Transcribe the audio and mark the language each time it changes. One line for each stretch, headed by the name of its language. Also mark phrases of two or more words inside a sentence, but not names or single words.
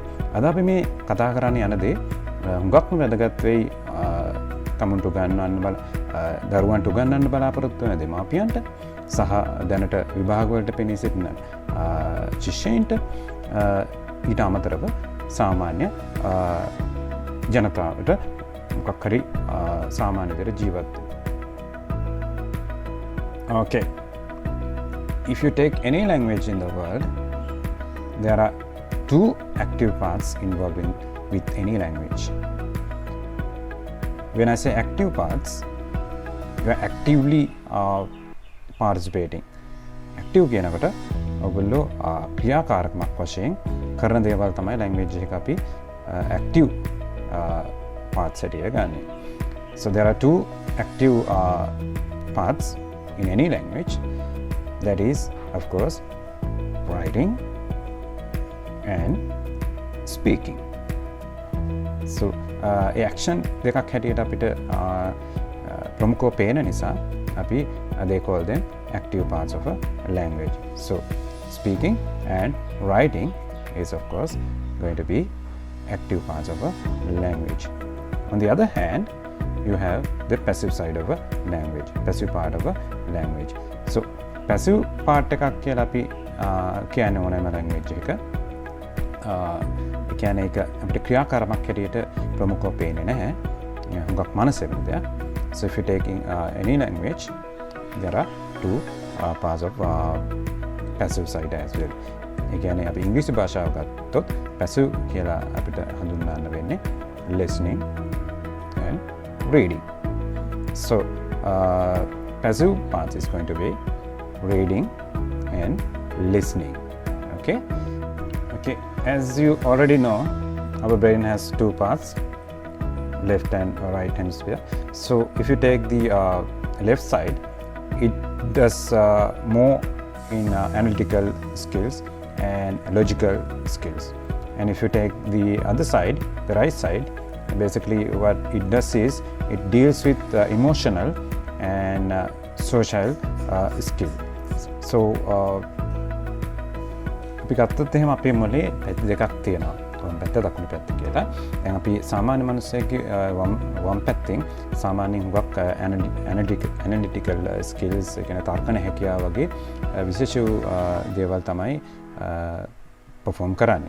Sinhala: අද අපි මේ කතා කරන්න යන දේ හුඟක්ම වැදගත් වෙයි තමුන්ට උගන්වන්න දරුවන්ට උගන්වන්න බලාපොරොත්තු වෙන දෙමාපියන්ට සහ දැනට විභාග වලට පෙනී සිටින ශිෂ්‍යයින්ට ඊට අමතරව සාමාන්‍ය ජනතාවට මොකක් හරි සාමාන්‍ය විදිහට ජීවත් වෙන්න.
English: Okay. If you take any language in the world, there are two active parts involved with any language. When I say active parts, you are actively participating.
Sinhala: Active කියනකොට ඔයගොල්ලෝ ක්‍රියාකාරකමක් වශයෙන් කරන දේවල් තමයි language එක අපි
English: active parts
Sinhala: හැටියට ගන්නෙ.
English: So there are two active parts in any language. That is, of course, writing and speaking. So action
Sinhala: දෙකක් හැටියට අපිට ප්‍රමුඛව පේන නිසා අපි
English: they call them active parts of a language. So speaking and writing is of course going to be active parts of a language. On the other hand, you have the passive side of a language, passive part of a language.
Sinhala: So
English: passive part
Sinhala: එකක් කියලා අපි කියන්නේ ඕනෑම language එක කියන්නේ ඒක අපිට ක්‍රියාකාරකමක් හැටියට ප්‍රමුඛව පේන්නේ නැහැ. හුඟක් මනසෙ වෙන දෙයක්.
English: So if you're taking any language, there are two parts of passive side as well.
Sinhala: ඒ කියන්නේ අපි ඉංග්‍රීසි භාෂාව ගත්තොත් passive කියලා අපිට හඳුන්වන්න වෙන්නේ
English: listening and reading. So passive part is going to be reading and listening. Okay, as you already know, our brain has two parts, left and right hemisphere. So if you take the left side, it does more in analytical skills and logical skills, and if you take the other side, the right side, basically what it does is it deals with emotional and social skill.
Sinhala: So අපි ගත්තොත් එහෙම අපේ මොලේ පැති දෙකක් තියෙනවා. වම් පැත්ත දකුණු පැත්ත කියලා. දැන් අපි සාමාන්‍ය මිනිස්සෙක්ගේ වම් පැත්තෙන් සාමාන්‍යයෙන් හුඟක්
English: analytical skills
Sinhala: කියන තර්කන හැකියාව වගේ විශේෂ දේවල් තමයි perform කරන්නේ.